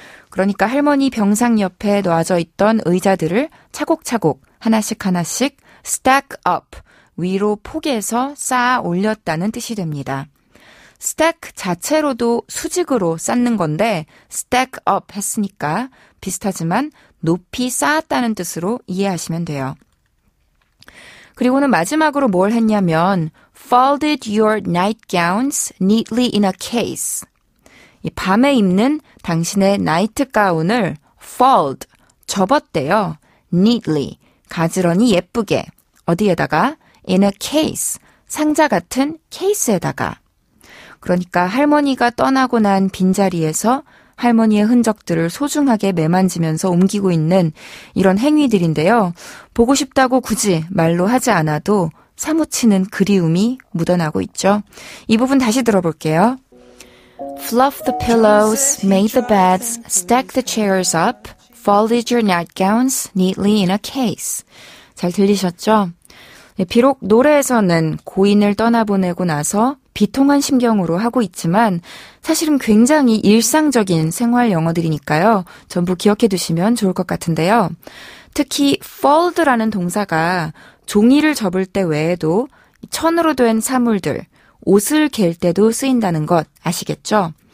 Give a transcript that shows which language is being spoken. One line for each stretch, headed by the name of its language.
Korean: 그러니까 할머니 병상 옆에 놓아져 있던 의자들을 차곡차곡 하나씩 하나씩 stack up, 위로 포개서 쌓아 올렸다는 뜻이 됩니다. stack 자체로도 수직으로 쌓는 건데 stack up 했으니까 비슷하지만 높이 쌓았다는 뜻으로 이해하시면 돼요. 그리고는 마지막으로 뭘 했냐면
English: folded your nightgowns neatly in a case.
Korean: 이 밤에 입는 당신의 나이트 가운을 fold, 접었대요. neatly, 가지런히 예쁘게. 어디에다가? in a case, 상자 같은 케이스에다가. 그러니까 할머니가 떠나고 난 빈자리에서 할머니의 흔적들을 소중하게 매만지면서 옮기고 있는 이런 행위들인데요. 보고 싶다고 굳이 말로 하지 않아도 사무치는 그리움이 묻어나고 있죠. 이 부분 다시 들어볼게요.
English: Fluff the pillows, made the beds, stacked the chairs up, folded your nightgowns neatly in a case.
Korean: 잘 들리셨죠? 비록 노래에서는 고인을 떠나보내고 나서 비통한 심경으로 하고 있지만 사실은 굉장히 일상적인 생활 영어들이니까요. 전부 기억해 두시면 좋을 것 같은데요. 특히 fold라는 동사가 종이를 접을 때 외에도 천으로 된 사물들, 옷을 갤 때도 쓰인다는 것 아시겠죠?